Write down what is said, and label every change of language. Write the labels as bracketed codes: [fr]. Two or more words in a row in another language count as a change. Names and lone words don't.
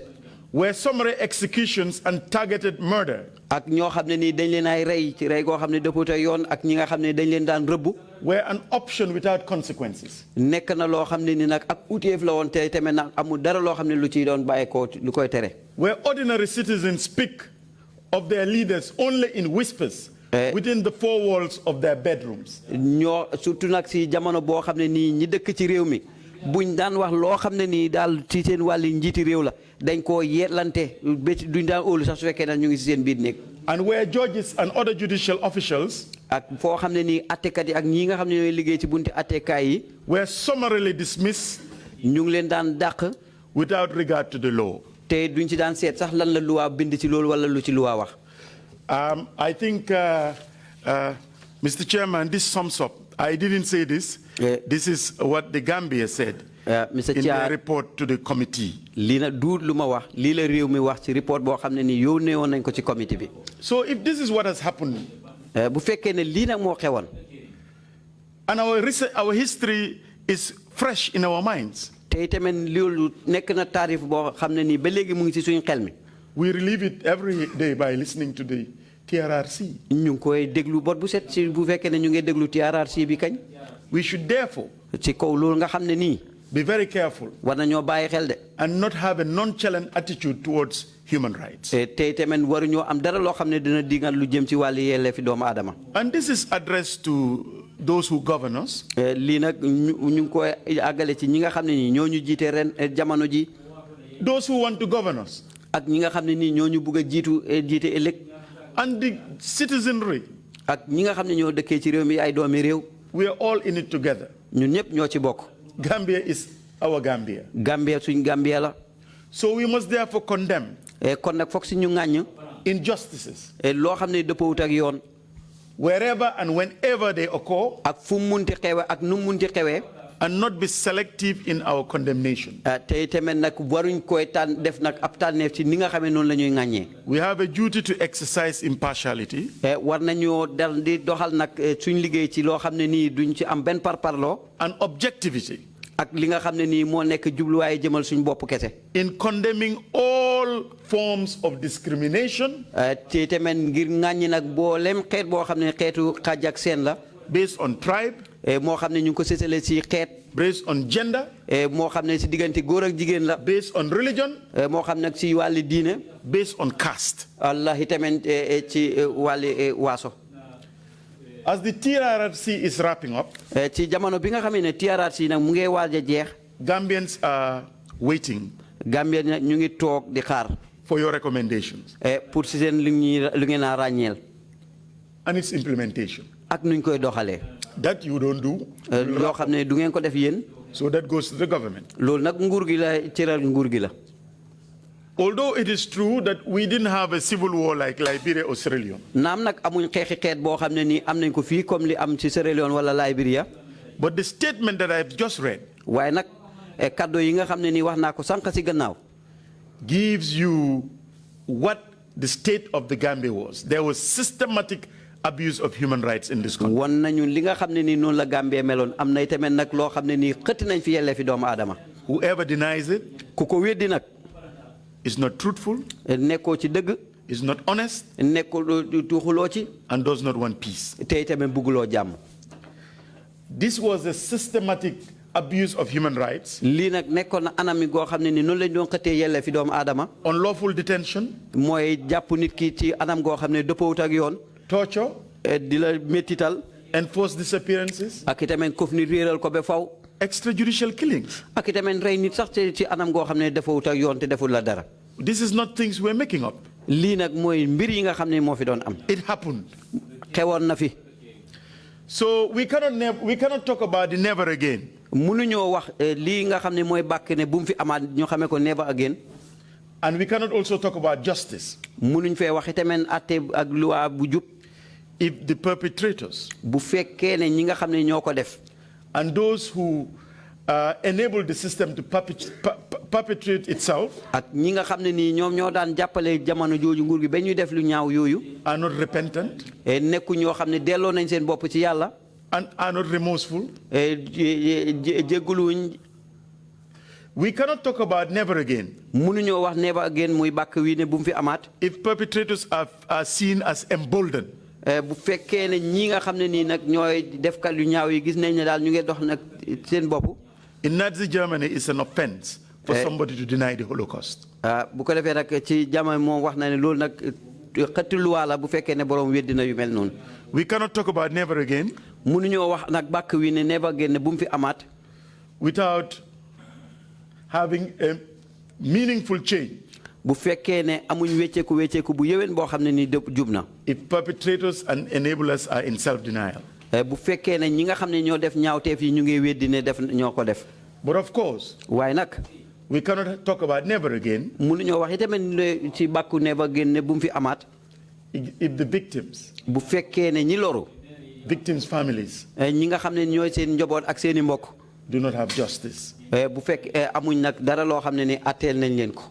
[en] Where summary executions and targeted murder. [wo] Ak ñoo xam ne ni dañ leen ay rey ci rey goo xam ne dëppute yoon ak ñi nga xam ne dañ leen daan rëbb. [en] Were an option without consequences. [wo] Nekk na loo xam ne ni nag ak uteef la woon te tamit nag amul dara loo xam ne lu ciy doon bàyyeekoo lu koy tere. [en] Where ordinary citizens speak of their leaders only in whispers within the four walls of their bedrooms. [wo] ñoo surtout nag si jamono boo xam ne nii ñi dëkk ci réew mi buñ daan wax loo xam ne nii daal ci seen wàlli njiiti réew la dañ koo yeetlante duñ daan óolu sax su fekkee nag ñu ngi si seen biir néeg. [en] And where judges and other judicial officials. [wo] Ak foo xam ne nii attekat yi ak ñi nga xam ne ñooy liggéey ci bunti attekaay yi. [en] Were summarily dismissed. [wo] ñu ngi leen daan dàq. [en] Without regard to the law. [wo] Te duñ ci daan seet sax lan la luwaa bind ci loolu wala lu ci luwaa wax. [en] I think, Mr. Chairman, this sums up. I didn't say this. This is what the Gambia said in their report to the committee. [wo] Lii nag duut lu ma wax lii la réew mi wax ci report boo xam ne ni yónnee woon nañ ko ci committee bi. [en] So if this is what has happened. [wo] Bu fekkee ne lii nag moo xewoon. [en] And our history is fresh in our minds. [wo] Te tamit loolu nekk na taarif boo xam ne nii ba léegi mu ngi ci suñu xel mi. [en] We relive it every day by listening to the TRRC. [wo] ñu ngi koy déglu bot bu set ci bu fekkee ne ñu ngi déglu TRRC bi kañ. [en] We should therefore. [wo] ci kaw loolu nga xam ne nii. [en] Be very careful. [wo] war nañoo bàyyi xel de. [en] And not have a nonchalant attitude towards human rights. [wo] te tamit waruñoo am dara loo xam ne dina dingal lu jëm ci wàllu yelleefi doomu aadama. [en] And this is addressed to those who govern us. [wo] lii nag ñu ngi koy àggale ci ñi nga xam ne nii ñoo ñu jiite ren jamono ji. [en] Those who want to govern us. [wo] ak ñi nga xam ne nii ñoo ñu bugg a jiite ëllëg. [en] And the citizenry. [wo] ak ñi nga xam ne ñoo dëkkee ci réew mi ay doomi réew. [en] We are all in it together. [wo] ñun ñëpp ñoo ci bokk. [en] Gambia is our Gambia. [wo] Gambia suñ Gambia la. [en] So we must therefore condemn. [wo] kon nag foog si ñu ŋàññ. [en] Injustices. [wo] loo xam ne dëppawut ak yoon. [en] Wherever and whenever they occur. [wo] ak fu mu munti xewe ak nu mu munti xewee. [en] And not be selective in our condemnation. [wo] te tamit nag waruñ koy tànn def nag ab tànneef ci ni nga xamee noonu la ñuy ŋàññee. [en] We have a duty to exercise impartiality. [wo] war nañoo dal di doxal nag suñ liggéey ci loo xam ne nii duñ ci am benn parparloo. [en] And objectivity. [wo] ak li nga xam ne nii moo nekk jubluwaay jëmal suñ bopp kese. [en] In condemning all forms of discrimination. [wo] te tamit ngir ŋàññi nag boolem xeet boo xam ne xeetu xaaj ak seen la. [en] Based on tribe. [wo] moo xam ne ñu ngi ko sësale ci xeet. [en] Based on gender. [wo] moo xam ne ci diggante góor ak jigéen la. [en] Based on religion. [wo] moo xam nag ci wàlli diine. [en] Based on caste. [wo] wallahi tamit ci wàlli waaso. [en] As the TRRC is wrapping up. [wo] ci jamono bi nga xam ne TRRC nag mu ngi waaj a jeex. [en] Gambians are waiting. [wo] Gambien nag ñu ngi toog di xaar. [en] For your recommendations. [wo] pour si seen lu ngeen a ràññeel. [en] And its implementation. [wo] ak nuñ koy doxalee. [en] That you don't do. [wo] loo xam ne du ngeen ko def yéen. [en] So that goes to the government. [wo] loolu nag nguur gi la cëral nguur gi la. [en] Although it is true that we didn't have a civil war like Liberia or Sierra Leone. [wo] naam nag amuñ xeexi xeet boo xam ne nii am nañ ko fii comme li am ci Sierra Leone wala Liberia. [en] But the statement that I've just read. [wo] waaye nag kaddo yi nga xam ne nii wax naa ko sànq si gannaaw. [en] gives you what the state of the Gambia was. There was systematic abuse of human rights in this country. [wo] won nañu li nga xam ne nii noonu la Gambia meloon am na tamit nag loo xam ne nii xëtt nañ fi yellee fi doomu aadama. [en] Whoever denies it. [wo] ku ko weddi nag. [en] is not truthful. [wo] nekkoo ci dëgg. [en] is not honest. [wo] nekkul tuuxuloo ci. [en] and does not want peace. [wo] tey tamit bugguloo jàmm. [en] This was a systematic abuse of human rights. [wo] lii nag nekkoon na anam goo xam ne ni noonu lañ doon xëttee yellee fi doomu aadama. [en] unlawful detention. [wo] mooy jàpp nit ki ci anam goo xam ne dëppawut ak yoon. [en] torture. [wo] di la méttital. [en] enforced disappearances. [wo] ak itamit kof nit réeral ko ba faw. [en] extrajudicial killings. [wo] ak itamit rey nit sax ci anam goo xam ne dëppawut ak yoon te deful la dara. [en] This is not things we're making up. [wo] lii nag mooy mbir yi nga xam ne moo fi doon am. [en] It happened. [wo] xewoon na fi. [en] So we cannot talk about the never again. [wo] Mënuñoo wax lii nga xam ne mooy bàkk ne bu mu fi amaat ñu xamee ko [en] never again. And we cannot also talk about justice. [wo] Mënuñ fee wax itamit àtte ak loi bu jub. [en] If the perpetrators [wo] bu fekkee ne ñi nga xam ne ñoo ko def. [en] And those who enable the system to perpetrate itself [wo] ak ñi nga xam ne nii ñoom ñoo daan jàppale jamono jooju nguur gi ba ñuy def lu ñaaw yooyu. [en] Are not repentant. [wo] nekku ñoo xam ne delloo nañ seen bopp ci yàlla. [en] And are not remorseful. [wo] jégguluñ. [en] We cannot talk about never again. [wo] Mënuñoo wax [en] never again [wo] muy bàkk wi ne bu mu fi amaat. [en] If perpetrators are seen as emboldened. [wo] bu fekkee ne ñi nga xam ne nii nag ñooy defkat yu ñaaw yi gis nañ ne daal ñu ngi dox nag seen bopp. [en] In Nazi Germany, it's an offense for somebody to deny the Holocaust. [wo] bu ko defee nag ci jamono moom wax na ne loolu nag xëtt luwaa la bu fekkee ne borom weddi na yu mel noonu. [en] We cannot talk about never again. [wo] Mënuñoo wax nag bàkk wi ne [en] never again [wo] ne bu mu fi amaat. [en] Without having a meaningful change. [wo] bu fekkee ne amuñ wecceeku bu yéwén boo xam ne nii jub na. [en] If perpetrators and enablers are in self-denial. [wo] bu fekkee ne ñi nga xam ne ñoo def ñaawteef yi ñu ngi weddi ne def ñoo ko def. [en] But of course. [wo] waaye nag. [en] We cannot talk about never again. [wo] mënuñoo wax itamit ci bàkku [en] never again [wo] ne bu mu fi amaat. [en] If the victims. [wo] bu fekkee ne ñi loru. [en] Victims' families. [wo] ñi nga xam ne ñooy seen njaboot ak seeni mbokk. [en] Do not have justice. [wo] bu fekkee amuñ nag dara loo xam ne ni atteel nañ leen ko.